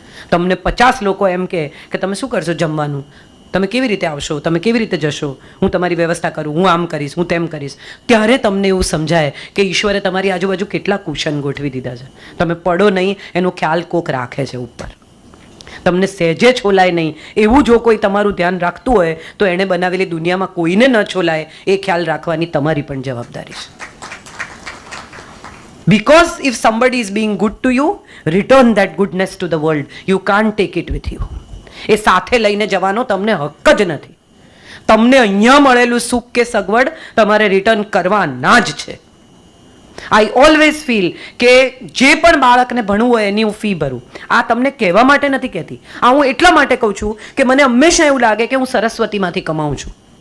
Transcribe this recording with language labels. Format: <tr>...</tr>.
<gu>તમને 50 લોકો એમ કહે કે તમે શું કરશો જમવાનું, તમે કેવી રીતે આવશો, તમે કેવી રીતે જશો, હું તમારી વ્યવસ્થા કરું, હું આમ કરીશ, હું તેમ કરીશ, ત્યારે તમને એવું સમજાય કે ઈશ્વરે તમારી આજુબાજુ કેટલા કુશન ગોઠવી દીધા છે. તમે પડો નહીં એનો ખ્યાલ કોક રાખે છે ઉપર, તમને સહેજે છોલાય નહીં એવું જો કોઈ તમારું ધ્યાન રાખતું હોય તો એણે બનાવેલી દુનિયામાં કોઈને ન છોલાય એ ખ્યાલ રાખવાની તમારી પણ જવાબદારી છે.</gu> <en>Because if somebody is being good to you, return that goodness to the world. You can't take it with you.</en> <gu>એ સાથે લઈને જવાનો તમને હક જ નથી. તમને અહીંયા મળેલું સુખ કે સગવડ તમારે રિટર્ન કરવાના જ છે.</gu> <en>I always feel</en> <gu>કે જે પણ બાળકને ભણવું હોય એની હું ફી ભરું. આ તમને કહેવા માટે નથી કહેતી, આ હું એટલા માટે કહું છું કે મને હંમેશા એવું લાગે કે હું સરસ્વતીમાંથી કમાઉં છું.</gu>